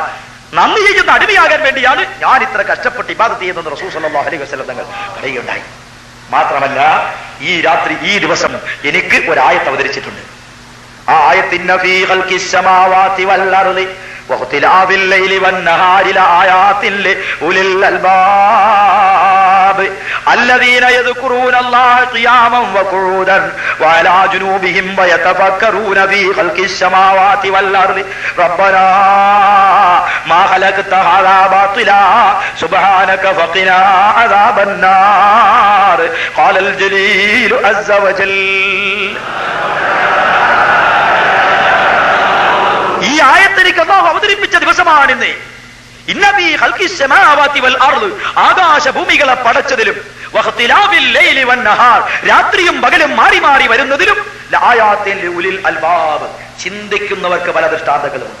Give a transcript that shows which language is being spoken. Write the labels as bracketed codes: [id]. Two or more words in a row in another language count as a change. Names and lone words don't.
[ml] നന്ദി ചെയ്യുന്ന അടിമയാകാൻ വേണ്ടിയാണ് ഞാൻ ഇത്ര കഷ്ടപ്പെട്ട് ഇബാദത്ത് ചെയ്യുന്നത് റസൂൽ [ar] صلى الله عليه وسلم [ml] തങ്ങൾ പറയുകയുണ്ടായി. മാത്രമല്ല, ഈ രാത്രി, ഈ ദിവസം എനിക്ക് ഒരു ആയത്ത് അവതരിച്ചിട്ടുണ്ട്. ആ ആയത്ത്: [ar] إن في خلق السماوات والأرض واختلاف الليل والنهار لآيات لأولي الألباب الذين يذكرون الله قياما وقعودا وعلى جنوبهم ويتفكرون في خلق السماوات والأرض ربنا ما خلقت هذا باطلا سبحانك فقنا عذاب النار قال الجليل عز وجل. [ml] ഈ ആയത്തിലേക്ക് അല്ലാഹു അവതരിപ്പിച്ച ദിവസമാണിന്ന്. ആകാശഭൂമികളെ പടച്ചതിലും രാത്രിയും പകലും മാറി മാറി വരുന്നതിലും ചിന്തിക്കുന്നവർക്ക് പല ദൃഷ്ടാന്തങ്ങളുമുണ്ട്.